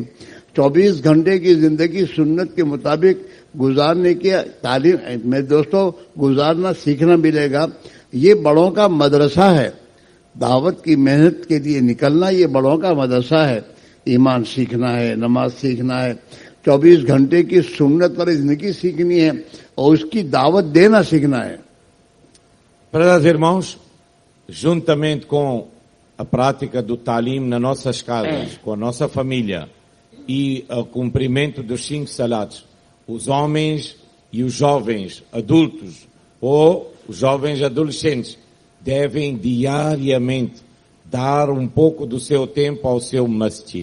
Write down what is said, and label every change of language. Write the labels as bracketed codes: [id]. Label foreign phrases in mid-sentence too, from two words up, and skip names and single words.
[hi] 24 घंटे की जिंदगी सुन्नत के मुताबिक गुजारने की तालीम में दोस्तों गुजारना सीखना मिलेगा। ये बड़ों का मदरसा है, दावत की मेहनत के लिए निकलना ये बड़ों का मदरसा है। ईमान सीखना है, नमाज सीखना है, 24 घंटे की सुन्नत पर जिंदगी सीखनी है और उसकी दावत देना सीखना है। [pt] Prezados irmãos, juntamente com a prática do talim nas nossas casas, com a nossa família e o cumprimento dos 5 salatos, os homens e os jovens adultos ou os jovens adolescentes devem diariamente dar um pouco do seu tempo ao seu masjid.